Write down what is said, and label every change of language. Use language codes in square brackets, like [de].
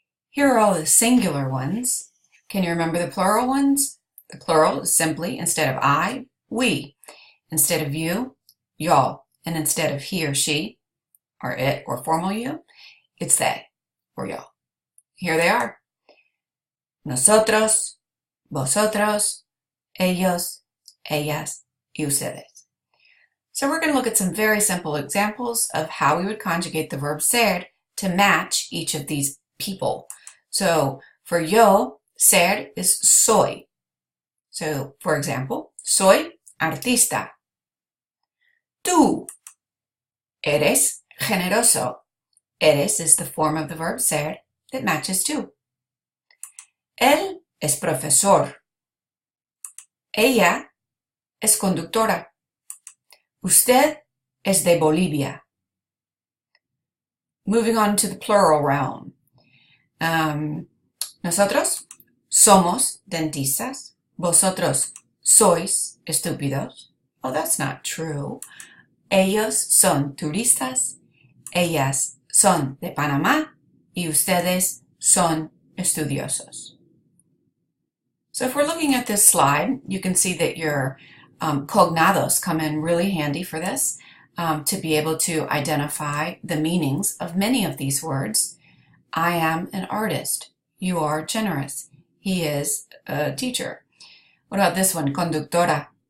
[en] Here are all the singular ones. Can you remember the plural ones? The plural is simply, instead of I, we. Instead of you, y'all. And instead of he or she, or it, or formal you, it's they, or y'all. Here they are. [es] Nosotros, vosotros, ellos, ellas, y ustedes. [en] So we're going to look at some very simple examples of how we would conjugate the verb ser to match each of these people. So for yo, ser is soy. So for example, [es] soy artista. Tú eres generoso. [en] Eres is the form of the verb ser that matches tú. [es] Él es profesor. Ella es conductora. Usted es de Bolivia. [en] Moving on to the plural realm. [es] Nosotros somos dentistas. Vosotros sois estúpidos. [en] Oh, that's not true. [es] Ellos son turistas. Ellas son de Panamá. Y ustedes son estudiosos. [en] So if we're looking at this slide, you can see that your cognados come in really handy for this, to be able to identify the meanings of many of these words. I am an artist. You are generous. He is a teacher. What about this one? Conductora.